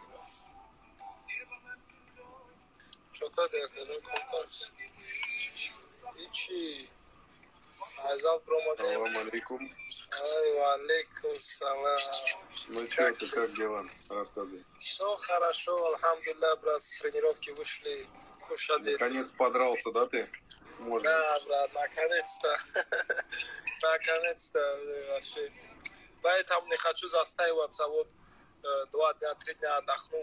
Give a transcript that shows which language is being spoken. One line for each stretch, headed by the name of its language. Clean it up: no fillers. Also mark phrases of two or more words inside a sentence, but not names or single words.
Russian: Чокад як контакт Ичи. Завтра
Arabic: السلام عليكم. عليكم السلام.
Russian: Ну что, ты как дела? Рассказывай. Все хорошо, альхамдулилlah, брат, с тренировки вышли, кушали. Наконец подрался, да, ты? Можно. Да, брат, наконец-то. Наконец-то вообще. Поэтому не хочу застаиваться, вот 2 дня, 3 дня отдохну.